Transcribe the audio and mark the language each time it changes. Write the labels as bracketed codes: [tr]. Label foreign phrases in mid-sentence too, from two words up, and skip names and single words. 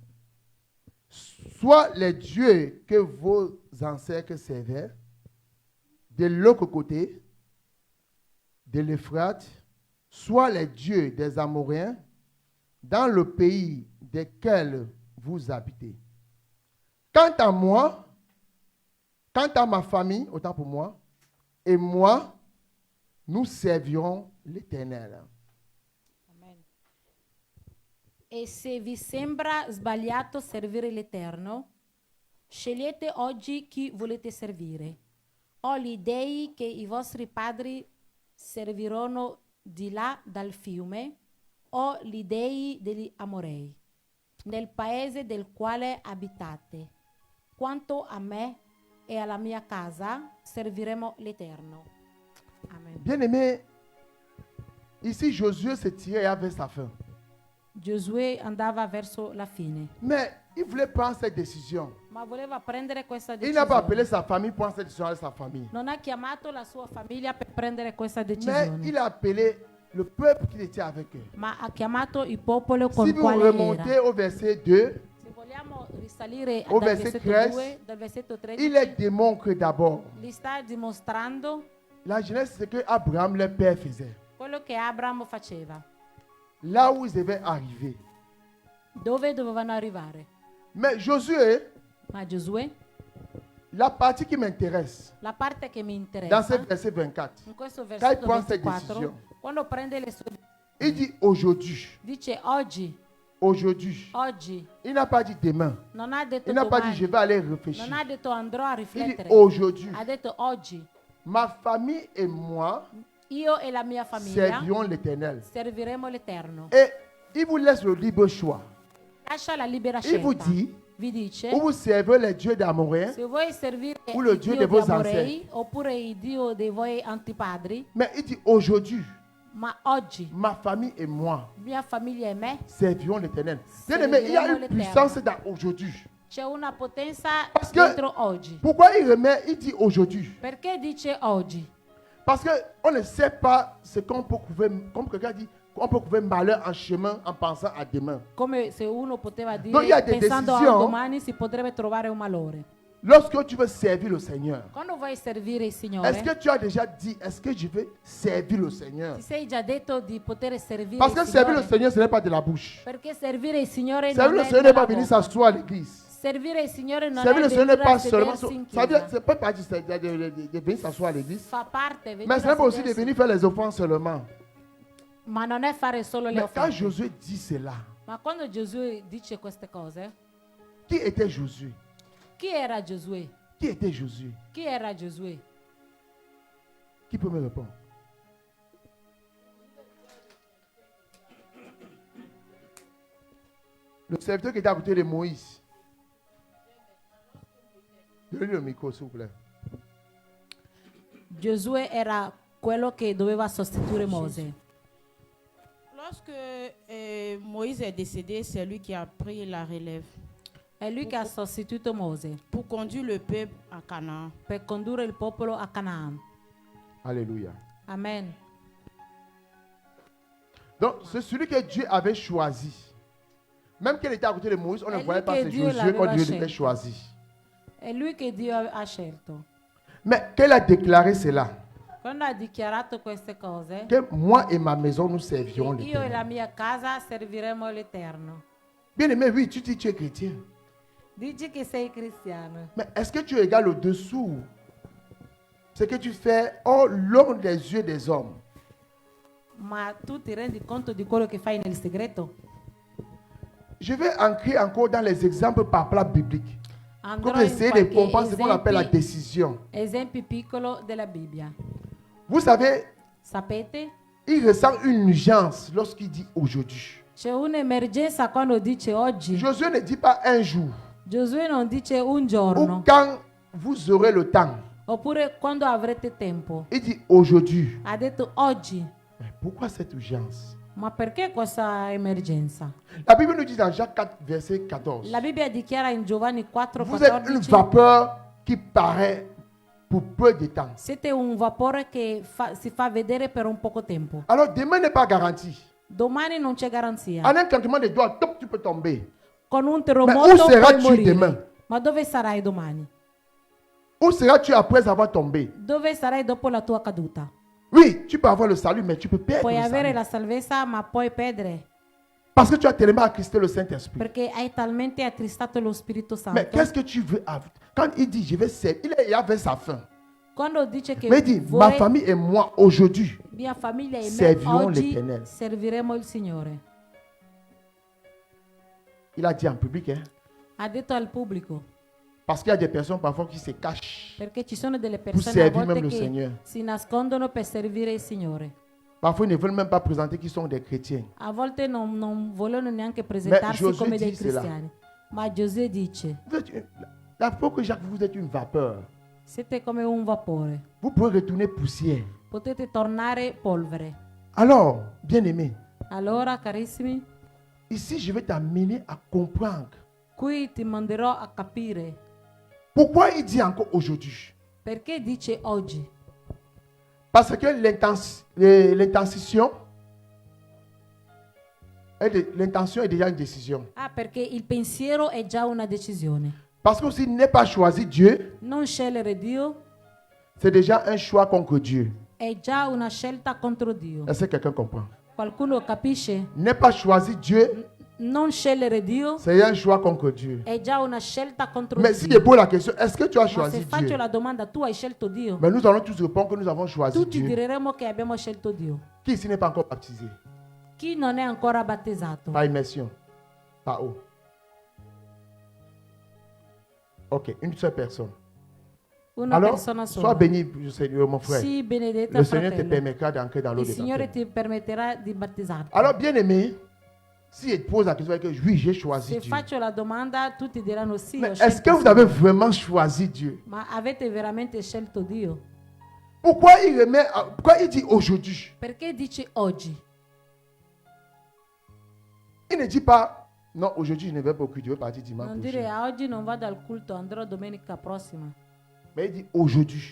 [fr] Soit les dieux que vos ancêtres servaient, de l'autre côté de l'Euphrate, soit les dieux des Amoréens, dans le pays desquels vous habitez. Quant à moi, quant à ma famille, autant pour moi, et moi, nous servirons l'Éternel. amen. [it] E se vi sembra sbagliato servire l'Eterno, scegliete oggi chi volete servire. O gli dei che i vostri padri servirono di là dal fiume, o gli dei degli Amorei, nel paese del quale abitate. Quanto a me e alla mia casa, serviremo l'Eterno. Amen. [fr] Bien-aimé, ici Josué se tirait vers sa fin. [it] Giosuè andava verso la fine, [fr] Mais il voulait prendre cette décision. [it] ma voleva prendere questa [fr] Il n'a pas appelé [it] decisione. [fr] sa famille pour prendre cette décision avec sa famille. [it] Non ha chiamato la sua famiglia per prendere questa [fr] Mais [it] decisione, [fr] il a appelé le peuple qui était avec eux. [it] ma ha chiamato il popolo con [fr] Si [it] il [fr] vous [it] quale [fr] remontez [it] era. [fr] au verset 2, [it] Se vogliamo risalire [fr] Au [it] dal [fr] verset [it] versetto [fr] 13, [it] 2, dal versetto [fr] il les [it] 13, [fr] démontre d'abord [it] gli sta dimostrando [fr] la jeunesse, c'est que Abraham, leur père, faisait. [it] quello che Abramo faceva, [fr] Là où ils devaient arriver. [it] dove dovevano arrivare. [fr] Mais Josué, [it] Ma Giosuè, [fr] la partie qui m'intéresse, [it] la parte che mi [fr] dans [it] interessa, [fr] ce verset 24, [it] in questo [fr] Quand il [it] versetto [fr] prend cette [it] 24, [fr] décision. [it] quando prende le sue [fr] il dit aujourd'hui. [it] dice oggi, [fr] Aujourd'hui. Il n'a pas dit demain. [it] non ha detto [fr] Il n'a pas dit je [it] domani, [fr] vais aller réfléchir. [it] non ha detto andrò a [fr] Il dit [it] riflettere, [fr] aujourd'hui. [it] ha detto oggi. [fr] Ma famille et moi [it] Io e la mia famiglia [fr] servirons l'Éternel. [it] serviremo l'Eterno. [fr] Et il vous laisse le libre choix. [it] Lascia la libera [fr] Il vous [it] scelta. [fr] dit [it] vi dice, [fr] ou vous servez les dieux d'Amoréens, [it] se vuoi servire [fr] ou le [it] il Dio Dio dei di vostri Amorei oppure il Dio dei voi antipadri, [fr] mais il dit aujourd'hui, [it] ma oggi [fr] ma famille et moi [it] mia famiglia e me [fr] servirons l'Éternel. Bien-aimé, il y a une puissance dans aujourd'hui. [it] c'è una potenza [fr] Parce que, [it] dentro oggi. [fr] pourquoi il remet, il dit aujourd'hui? [it] Perché dice oggi? [fr] Parce qu'on ne sait pas ce qu'on peut trouver, comme quelqu'un dit, on peut trouver malheur en chemin en pensant à demain. [it] Come se uno poteva dire, [fr] Donc, il y a des [it] pensando a [fr] décisions. [it] domani si potrebbe trovare un malore. [fr] Lorsque tu veux servir le Seigneur, [it] Quando vuoi servire il Signore, [fr] est-ce que tu as déjà dit, est-ce que je veux servir le Seigneur? [it] ti sei già detto di poter servire [fr] Parce que [it] il [fr] servir le [it] Signore? [fr] Seigneur, ce n'est pas de la bouche. [it] Perché servire il Signore [fr] Servir [it] non [fr] le [it] è [fr] Seigneur n'est [it] della [fr] pas venir [it] bocca. [fr] s'asseoir à l'église. [it] Servire il Signore non [fr] Servir [it] è [fr] le Seigneur n'est [it] venire a [fr] pas seulement. [it] sedersi in [fr] Ça veut dire, [it] chiesa. [fr] c'est pas partie de venir s'asseoir à l'église. [it] Fa parte venire [fr] Mais ce [it] a [fr] n'est pas aussi de [it] sedersi, [fr] venir faire les offranses seulement. [it] ma non è fare solo le [fr] Mais quand [it] offerte. [fr] Josué dit cela, [it] Ma quando Gesù dice queste cose, [fr] qui était Josué? [it] chi era Giosuè? [fr] Qui était Josué? [it] Chi era Giosuè? [fr] Qui peut me répondre? Le serviteur qui était à côté de Moïse. Donnez le micro, s'il vous plaît. [it] Giosuè era quello che doveva sostituire Mosè. [fr] Lorsque Moïse est décédé, c'est lui qui a pris la relève [it] È lui che ha sostituito Mosè [fr] pour conduire le peuple à Canaan. [it] per condurre il popolo a Canaan. [fr] Alléluia. Amen. Donc, c'est celui que Dieu avait choisi. Même qu'il était à côté de Moïse, on ne Et voyait lui pas que c'est Dieu Josué qu'on [it] l'aveva [fr] Dieu avait [it] scelto. [fr] choisi. [it] È lui che Dio ha scelto. [fr] Mais qu'elle a déclaré cela, [it] Quando ha dichiarato queste cose, [fr] que moi et ma maison, nous servirons [it] io e la [fr] l'Éternel. [it] mia casa serviremo l'Eterno. [fr] Bien aimé, oui, tu dis que tu es chrétien. [it] Dici che sei cristiano, [fr] Mais est-ce que tu égales au-dessous ce que tu fais hors l'homme des yeux des hommes? [it] ma tu ti rendi conto di quello che fai nel segreto? [fr] Je vais ancrer encore dans les exemples par plat biblique. [it] Andrò [fr] Comme [it] in [fr] essayer de [it] qualche [fr] comprendre ce qu'on appelle la décision. [it] esempi piccolo della Bibbia. [fr] Vous savez, [it] Sapete? [fr] il ressent une urgence lorsqu'il dit aujourd'hui. [it] C'è un'emergenza quando dice oggi. [fr] Josué ne dit pas un jour [it] Giosuè non dice un [fr] ou [it] giorno, [fr] quand vous aurez le temps. [it] oppure quando avrete tempo. [fr] Il dit aujourd'hui. [it] Ha detto oggi. [fr] Mais pourquoi cette urgence? [it] Ma perché questa emergenza? [fr] La Bible nous dit dans Jacques 4, verset 14. [it] La Bibbia dichiara in Giovanni [fr] Vous êtes une [it] 4,14: [fr] vapeur qui paraît pour peu de temps. [it] siete un vapore che si fa vedere per un poco tempo. [fr] Alors demain n'est pas garanti. [it] Domani non c'è garanzia. [fr] En un claquement de doigts, top, tu peux tomber. [it] Con un [fr] Mais où [it] terremoto puoi [fr] seras-tu [it] morire. [fr] demain? [it] Ma dove sarai domani? [fr] Où seras-tu après avoir tombé? [it] Dove sarai dopo la tua caduta? [fr] Oui, tu peux avoir le salut, mais tu peux perdre [it] Puoi [fr] le [it] avere [fr] salut. [it] la salvezza, ma puoi perdere. [fr] Parce que tu as tellement attristé le Saint-Esprit. [it] Perché hai talmente attristato lo Spirito [fr] Mais [it] Santo. [fr] qu'est-ce que tu veux avoir? Quand il dit je vais servir, il avait sa fin. [it] Quando dice che [fr] Mais il dit ma [it] vorrei- [fr] famille et moi aujourd'hui [it] mia famiglia e me [fr] servirons [it] oggi [fr] l'Éternel. [it] serviremo il Signore. [fr] Il a dit en public, hein? [it] Ha detto al pubblico. [fr] Parce qu'il y a des personnes parfois qui se cachent. [it] Perché ci sono delle persone a [fr] servir [it] volte [fr] même le [it] che [fr] Seigneur. [it] si nascondono per servire il Signore. [fr] Parfois, ils ne veulent même pas présenter qu'ils sont des chrétiens. [it] A volte non vogliono neanche presentarsi Giosuè come dei dice là. cristiani. Ma Giosuè dice, [fr] Vous êtes la fois que Jacques, vous êtes une vapeur. [it] siete come un vapore. [fr] Vous pouvez retourner poussière. [it] Potete tornare polvere. [fr] Alors, bien-aimé, [it] Allora, carissimi, [fr] ici, je vais t'amener à comprendre [it] qui ti manderò a capire [fr] pourquoi il dit encore aujourd'hui. [it] perché dice oggi. [fr] Parce que l'intention est déjà une décision. [it] Ah, perché il pensiero è già una decisione. [fr] Parce que s'il n'est pas choisi Dieu, [it] Non scegliere Dio [fr] c'est déjà un choix contre Dieu. [it] è già una scelta contro Dio. [fr] Est-ce que quelqu'un comprend? [it] Qualcuno capisce? [fr] N'est pas choisi Dieu, [it] Non scegliere Dio [fr] c'est un choix contre Dieu. [it] è già una scelta contro [fr] Mais si je [it] Dio. [fr] pose la question, est-ce que tu as [it] Ma se [fr] choisi [it] faccio [fr] Dieu? [it] la domanda, tu hai scelto Dio? [fr] Mais nous allons tous répondre que nous avons choisi [it] Tutti [fr] Dieu. [it] diremo che abbiamo scelto Dio. [fr] Qui ici n'est pas encore baptisé? [it] Chi non è ancora battezzato? [fr] Par immersion. Par où? Ok, une seule personne. [it] Una [fr] Alors, [it] persona [fr] sois [it] sola. [fr] béni, Seigneur, mon frère. [it] Sii benedetta, [fr] Le Seigneur te [it] fratello. [fr] permettra d'entrer dans l'eau [it] Il [fr] de [it] Signore [fr] baptême. [it] ti permetterà di battezzarti. [fr] Alors, bien-aimé, Si je pose la question, que oui, j'ai choisi [it] Se [fr] Dieu. [it] faccio la domanda, tutti diranno sì. [fr] Mais [it] ho [fr] est-ce [it] scelto [fr] que vous [it] sì. [fr] avez vraiment choisi Dieu? [it] Ma avete veramente scelto Dio? [fr] Pourquoi il dit aujourd'hui? [it] Perché dice oggi? [fr] Il ne dit pas, non, aujourd'hui je ne vais pas au culte, je vais partir dimanche [it] Non dire [fr] prochain. [it] "Ah, oggi non vado al culto, andrò domenica prossima." [fr] Mais il dit aujourd'hui.